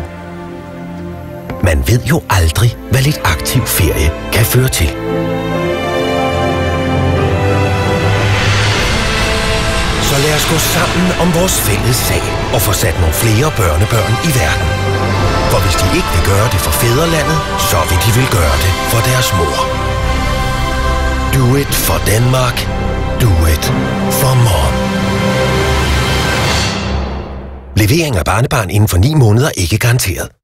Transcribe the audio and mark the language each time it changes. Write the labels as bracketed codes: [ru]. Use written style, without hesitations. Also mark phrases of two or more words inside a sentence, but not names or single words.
[da] Man ved jo aldrig, hvad lidt aktiv ferie kan føre til. Så lad os gå sammen om vores fælles sag og få sat nogle flere børnebørn i verden. For hvis de ikke vil gøre det for fædrelandet, så vil de vil gøre det for deres mor. [en] Do it for Denmark. Do it for mom. [da] Levering af barnebarn inden for 9 måneder ikke garanteret.